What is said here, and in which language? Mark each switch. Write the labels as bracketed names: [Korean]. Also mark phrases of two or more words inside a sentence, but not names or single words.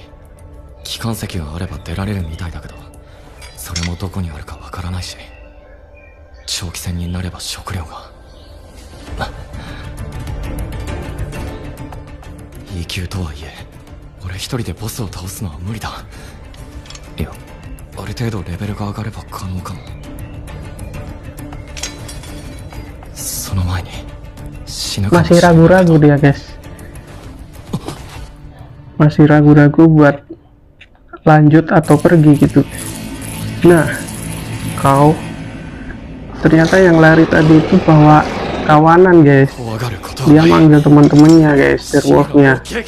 [Japanese] 機関石があれば出られるみたいだけど、それもどこにあるかわからないし、長期戦になれば食料が。E 級とはいえ、俺一人でボスを倒すのは無理だ。いや、ある程度レベルが上がれば可能かも。その前に死ぬかもしれない。 [Indonesian] masih ragu-ragu dia guys, masih ragu-ragu buat lanjut atau pergi gitu. Nah, ternyata yang lari tadi itu bawa kawanan guys. Dia manggil teman-temannya guys, Direwolf-nya.